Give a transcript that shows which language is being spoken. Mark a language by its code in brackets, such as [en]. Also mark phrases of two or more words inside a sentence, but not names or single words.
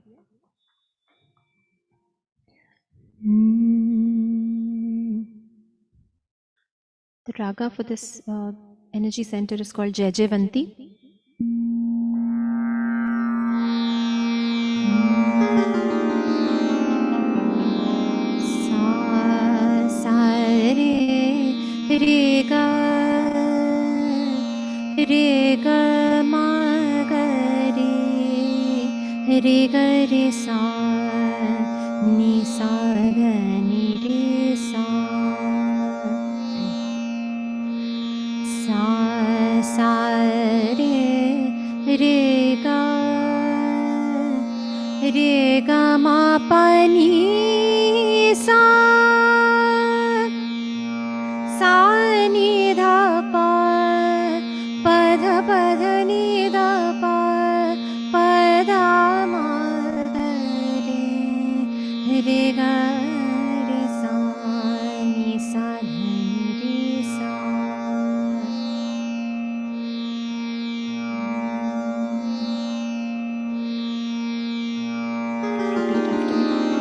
[en] The raga for this energy center is called Jaijavanti. Re ga ma ga re sa ni sa ga ni re sa sa re ga ma pa ni sa ni dha pa dha ni dha pa dha ma re ga re sa ni sa ni re sa. Repeat after me.